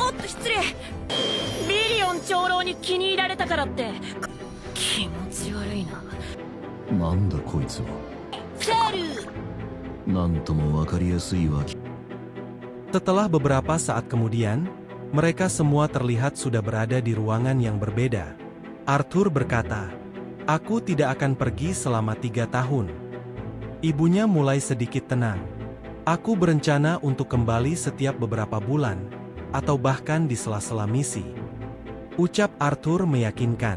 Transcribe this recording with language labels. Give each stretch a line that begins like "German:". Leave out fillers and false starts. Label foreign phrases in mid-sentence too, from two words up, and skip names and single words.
Japanese: 失礼。ビリオン長老に気に入られたからって気持ち悪いな。なんだこいつは。セル。なんともわかりやすいわけ。
Indonesian: Setelah beberapa saat kemudian, mereka semua terlihat sudah berada di ruangan yang berbeda. Arthur berkata, "Aku tidak akan pergi selama 3 tahun." Ibunya mulai sedikit tenang. "Aku berencana untuk kembali setiap beberapa bulan, atau bahkan di sela-sela misi," ucap Arthur meyakinkan.